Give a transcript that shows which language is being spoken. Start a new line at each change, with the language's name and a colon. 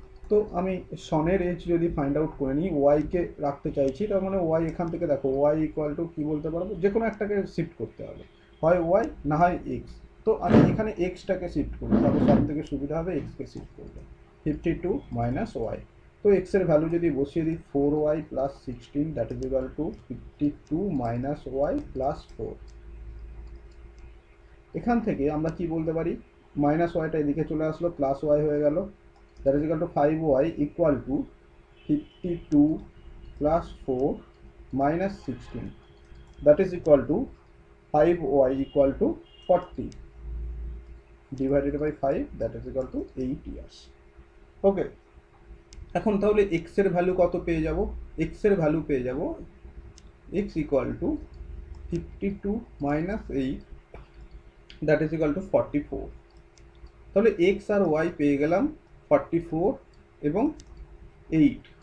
Bangla: তো আমি সনের এজ যদি ফাইন্ড আউট করে নিই, ওয়াইকে রাখতে চাইছি, তার মানে ওয়াই এখান থেকে দেখো ওয়াই ইকুয়াল টু কী বলতে পারবো, যে কোনো একটাকে শিফট করতে হবে, হয় ওয়াই না হয় এক্স। তো আমি এখানে এক্সটাকে শিফট করবো, তাহলে সব থেকে সুবিধা হবে এক্সকে শিফট করবো, 52 মাইনাস ওয়াই। তো এক্সের ভ্যালু যদি বসিয়ে দিই 4y plus 16
English: That is equal to 52 minus Y plus 4।
Bangla: এখান থেকে আমরা কি বলতে পারি, মাইনাস ওয়াইটা এদিকে চলে আসলো, প্লাস ওয়াই হয়ে গেল,
English: that is equal to 5y equal to 52 plus 4 minus 16, that is equal to 5y equal to 40 divided by 5, that is equal to 8 years.
Bangla: ওকে, এখন তাহলে x এর ভ্যালু কত পেয়ে যাব, x এর ভ্যালু পেয়ে যাব
English: x equal to 52 minus 8, that is equal to 44।
Bangla: তাহলে x আর y পেয়ে গেলাম 44 এবং 8।